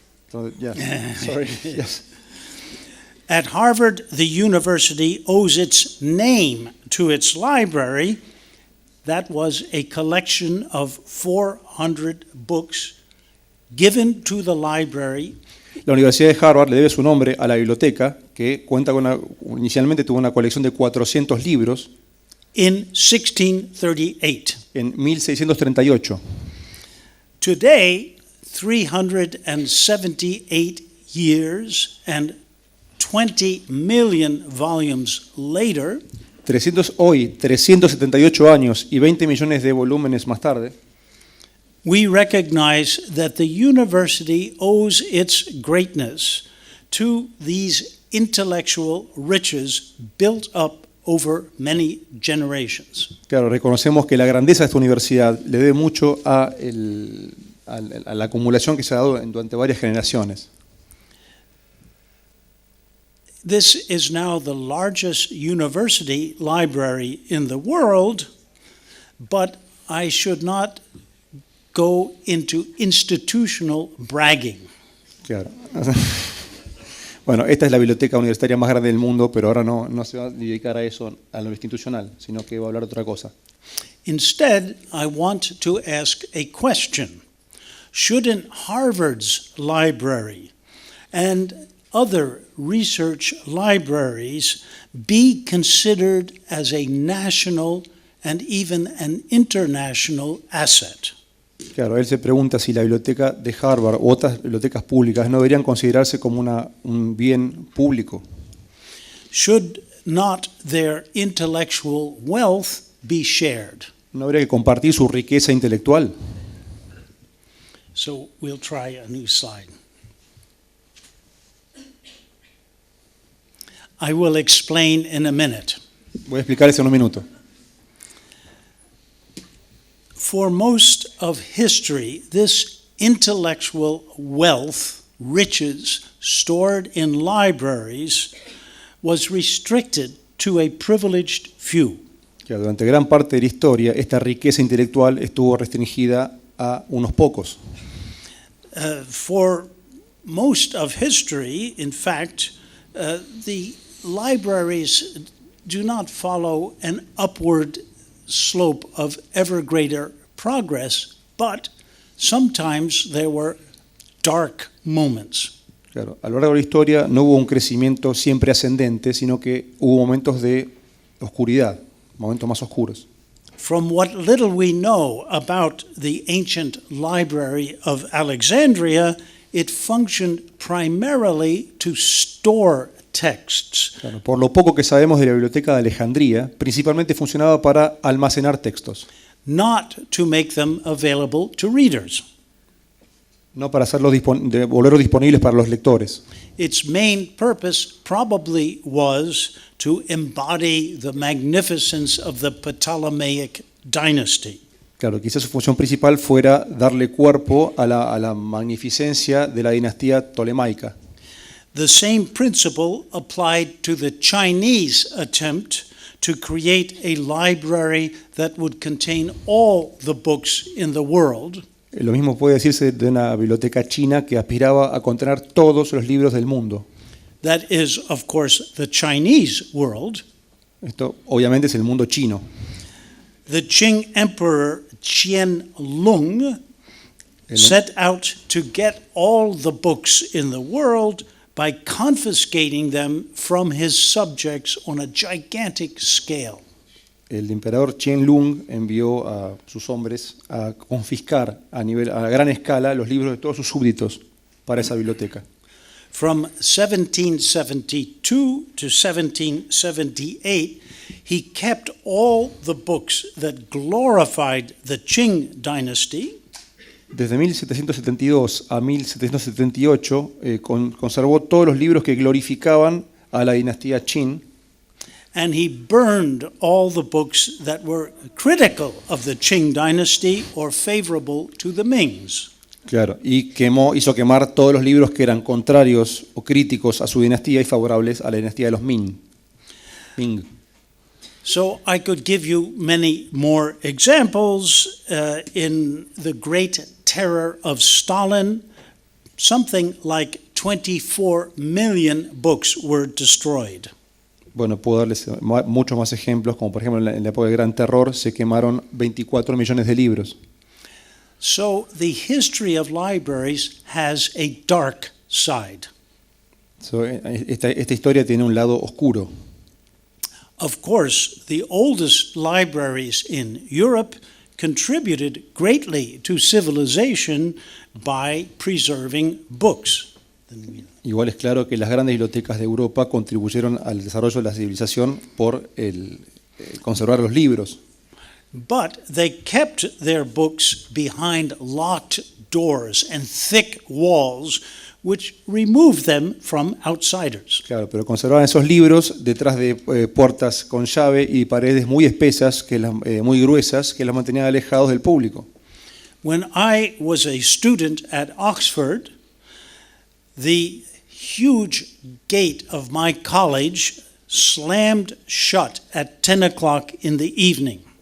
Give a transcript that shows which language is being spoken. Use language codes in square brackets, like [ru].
[en] So, yes. Sorry. Yes. At Harvard, the university owes its name to its library. That was a collection of 400 books given to the library. [es] La Universidad de Harvard le debe su nombre a la biblioteca, que cuenta con inicialmente tuvo una colección de 400 libros. [en] In 1638. [es] En 1638. [en] Today, 378 years and 20 million volumes later. [es] Hoy, 378 años y 20 millones de volúmenes más tarde. [en] We recognize that the university owes its greatness to these intellectual riches built up over many generations. [es] Claro, reconocemos que la grandeza de esta universidad le debe mucho a la acumulación que se ha dado durante varias generaciones. [en] This is now the largest university library in the world, but I should not go into institutional bragging. [es] Claro. Bueno, esta es la biblioteca universitaria más grande del mundo, pero ahora no se va a dedicar a eso, a lo institucional, sino que va a hablar de otra cosa. [en] Instead, I want to ask a question. Shouldn't Harvard's library and other research libraries be considered as a national and even an international asset? [es] Claro, él se pregunta si la biblioteca de Harvard u otras bibliotecas públicas no deberían considerarse como un bien público. [en] Should not their intellectual wealth be shared? [es] ¿No habría que compartir su riqueza intelectual? [en] So we'll try a new slide. I will explain in a minute. [es] Voy a explicarles en un minuto. [en] For most of history, this intellectual wealth, riches stored in libraries, was restricted to a privileged few. [es] Durante gran parte de la historia, esta riqueza intelectual estuvo restringida a unos pocos. [en] For most of history, in fact, the libraries do not follow an upward slope of ever greater progress, but sometimes there were dark moments. [es] Claro, a lo largo de la historia no hubo un crecimiento siempre ascendente, sino que hubo momentos de oscuridad, momentos más oscuros. [en] From what little we know about the ancient library of Alexandria, it functioned primarily to store texts. [es] Claro, por lo poco que sabemos de la Biblioteca de Alejandría, principalmente funcionaba para almacenar textos. [en] Not to make them available to readers. [es] No para volverlos disponibles para los lectores. [en] Its main purpose probably was to embody the magnificence of the Ptolemaic dynasty. [es] Claro, quizás su función principal fuera darle cuerpo a la magnificencia de la dinastía tolemaica. [en] The same principle applied to the Chinese attempt to create a library that would contain all the books in the world. [es] Lo mismo puede decirse de una biblioteca china que aspiraba a contener todos los libros del mundo. [en] That is, of course, the Chinese world. [es] Esto obviamente es el mundo chino. [en] The Qing Emperor Qianlong set out to get all the books in the world by confiscating them from his subjects on a gigantic scale. [es] El emperador Qianlong envió a sus hombres a confiscar a gran escala los libros de todos sus súbditos para esa biblioteca. [en] From 1772 to 1778, he kept all the books that glorified the Qing dynasty. [es] Desde 1772 a 1778 conservó todos los libros que glorificaban a la dinastía Qin. [en] And he burned all the books that were critical of the Qing dynasty or favorable to the Mings. [es] Claro, y hizo quemar todos los libros que eran contrarios o críticos a su dinastía y favorables a la dinastía de los Ming. [en] So I could give you many more examples. In the Great Terror of Stalin, something like 24 million books were destroyed. [es] Bueno, puedo darles muchos más ejemplos, como por ejemplo en la época del Gran Terror se quemaron 24 millones de libros. [en] So the history of libraries has a dark side. [es] Esta historia tiene un lado oscuro. [en] Of course, the oldest libraries in Europe contributed greatly to civilization by preserving books. [es] Igual es claro que las grandes bibliotecas de Europa contribuyeron al desarrollo de la civilización por conservar los libros. [en] But they kept their books behind locked doors and thick walls, which removed them from outsiders. [es] Claro, pero conservaban esos libros detrás de puertas con llave y paredes muy espesas, muy gruesas, que las mantenían alejados del público. [en] When I was a student at Oxford, the huge gate of my college slammed shut at 10 o'clock in the evening.